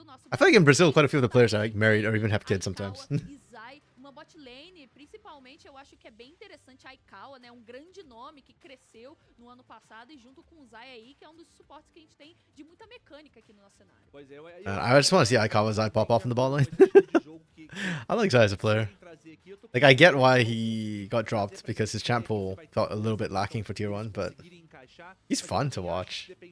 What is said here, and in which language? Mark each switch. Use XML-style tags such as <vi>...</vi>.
<en>I feel like in Brazil, quite a few of the players are like married or even have kids sometimes.</en> <pt>Uma bot lane, principalmente, eu acho que é bem interessante a Aikawa, né? Um grande nome que cresceu no ano passado e junto com o Zai aí, que é um dos suportes que a gente tem de muita mecânica aqui no nosso cenário. Pois é,</pt> <en>I just want to see Aikawa's eye pop off in the ball line. I like Zai as a player. Like, I get why he got dropped because his champ pool felt a little bit lacking for tier 1, but he's fun to watch.</en>